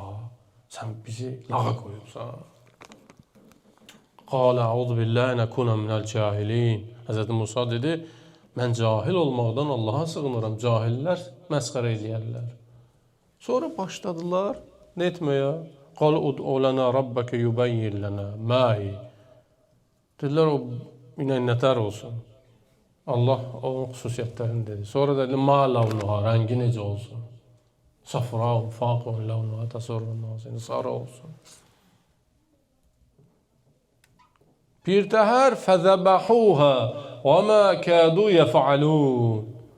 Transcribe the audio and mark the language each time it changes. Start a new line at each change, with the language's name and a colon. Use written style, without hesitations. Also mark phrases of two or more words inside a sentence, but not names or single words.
Azerbaijani: Sən bizi lağa qoyubsan.
Arabic: قال أعوذ بالله أكون من الجاهلين.
Azerbaijani: Həzrəti Musa dedi, mən cahil olmaqdan Allaha sığınıram. Cahillər məsxərə edərlər. Sonra başladılar nə etməyə?
Arabic: قالوا ادع لنا ربك يبين لنا ما هي.
Azerbaijani: Dedilər o inək nətər olsun. Allah onun xüsusiyyətlərini dedi. Sonra dedi,
Arabic: ما لونها,
Azerbaijani: rəngi necə olsun?
Arabic: صفراء فاقع لونها، تسر الناظرين,
Azerbaijani: sarı olsun. Bir təhər
Arabic: فذبحوها وما كادوا يفعلون.